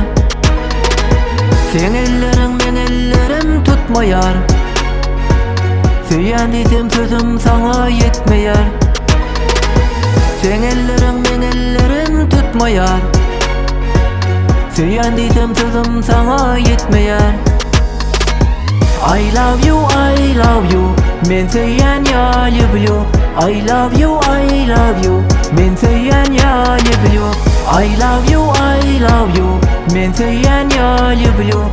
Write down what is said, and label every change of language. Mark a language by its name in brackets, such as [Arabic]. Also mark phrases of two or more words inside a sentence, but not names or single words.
[Turkmen] Sen elleriň men ellerim tutmaýar. Söýýän diýsem sözüm saňa ýetmeýär. Sen elleriň men ellerim tutmaýar. Söýýän diýsem sözüm saňa ýetmeýär. [English] I love you, I love you. [Turkmen] Men söýýän ýaly bilýär. [English] I love you, I love you. [Turkmen] Men söýýän ýaly bilýär. [English] I love you, I love you. [Turkmen] Men söýýän ýaly bilýär.